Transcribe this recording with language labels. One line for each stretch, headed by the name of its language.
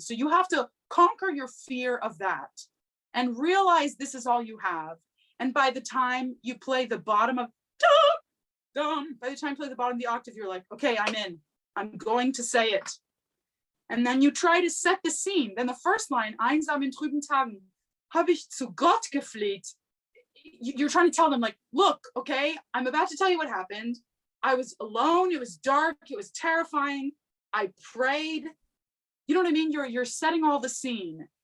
English: So you have to conquer your fear of that and realize this is all you have. And by the time you play the bottom of by the time you play the bottom of the octave, you're like, okay, I'm in. I'm going to say it. And then you try to set the scene. Then the first line,
German: einsam in trüben Tagen, habe ich zu Gott gefleht.
English: You're trying to tell them like, look, okay, I'm about to tell you what happened. I was alone. It was dark. It was terrifying. I prayed. You know what I mean? You're setting all the scene.